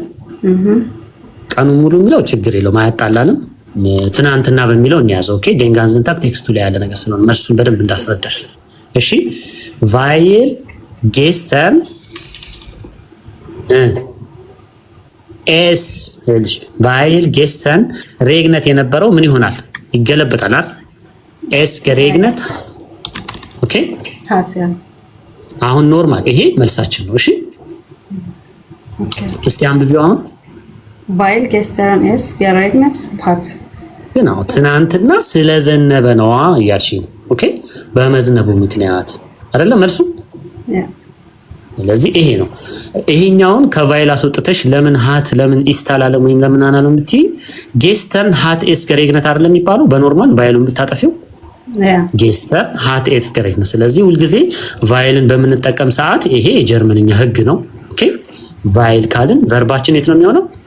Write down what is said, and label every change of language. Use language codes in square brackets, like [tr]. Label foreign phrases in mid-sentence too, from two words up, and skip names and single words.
[am] ቀኑ ሙሉ የሚለው ችግር የለውም አያጣላንም። ትናንትና በሚለው እንያዘው። ኦኬ [de] denganzen Tag [am] ቴክስቱ ላይ ያለ ነገር ስለሆነ መልሱን በደንብ እንዳስረዳሽ። እሺ [de] weil gestern es weil gestern regnet [am] የነበረው ምን ይሆናል? ይገለበጣል አይደል? [de] es geregnet [am] ኦኬ አሁን ኖርማል ይሄ መልሳችን ነው። እሺ ኦኬ እስቲ አንብቢው አሁን [de] weil gestern es geregnet hat [am] genau ትናንትና ስለዘነበ ነው እያልሽ ነው። ኦኬ በመዝነቡ ምክንያት አይደለ መልሱ? ያ ስለዚህ ይሄ ነው። ይሄኛውን ከቫይል አስወጥተሽ ለምን ሃት ለምን ኢስታላለም ወይም ለምን አናለም ብትይ [de] gestern hat es geregnet [am] አይደለም የሚባለው በኖርማል ቫይሉን ብታጠፊው [de] gester hat es geregnet። [am] ስለዚህ ሁልጊዜ ቫይልን በምንጠቀም ሰዓት ይሄ የጀርመንኛ ህግ ነው። ኦኬ ቫይል ካልን ቨርባችን የት ነው የሚሆነው?